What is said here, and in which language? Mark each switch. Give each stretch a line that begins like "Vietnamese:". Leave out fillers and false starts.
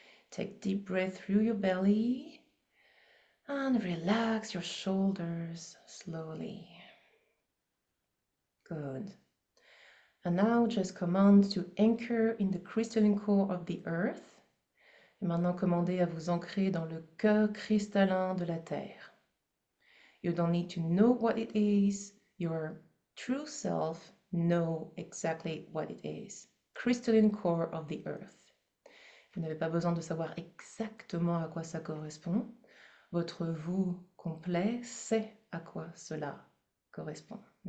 English: Take deep breath through your belly and relax your shoulders slowly. Good. And now just command to anchor in the crystalline core of the earth.
French: Et maintenant, commandez à vous ancrer dans le cœur cristallin de la terre.
English: You don't need to know what it is. Your true self know exactly what it is. Crystalline core of the earth.
French: Vous n'avez pas besoin de savoir exactement à quoi ça correspond. Votre vous complet sait à quoi cela correspond.